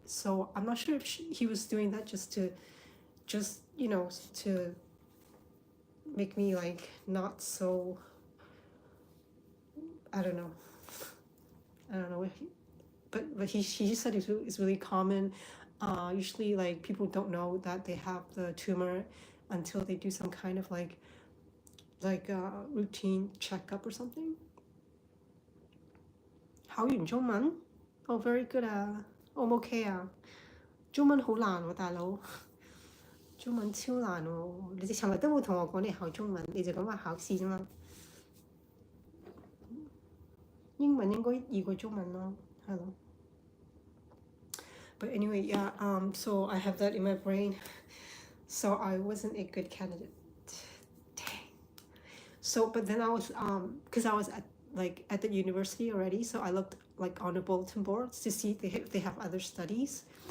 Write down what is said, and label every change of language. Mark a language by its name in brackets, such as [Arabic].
[English] So I'm not sure if he was doing that just you know, to make me like not so, I don't know, but he said it's really common. Usually, like, people don't know that they have the tumor until they do some kind of like routine checkup or something. [Cantonese] 考完中文 [English] Oh, very good [Cantonese] 啊 O 唔 OK 啊？中文好難喎，大佬，中文超難喎！你哋尋日都冇同我講你考中文，你就講話考試啫嘛。英文應該易過中文咯，係咯。 [English] But anyway, yeah, so I have that in my brain. So I wasn't a good candidate. Dang. So, but then I was, because I was at the university already, so I looked like on the bulletin boards to see if they have other studies.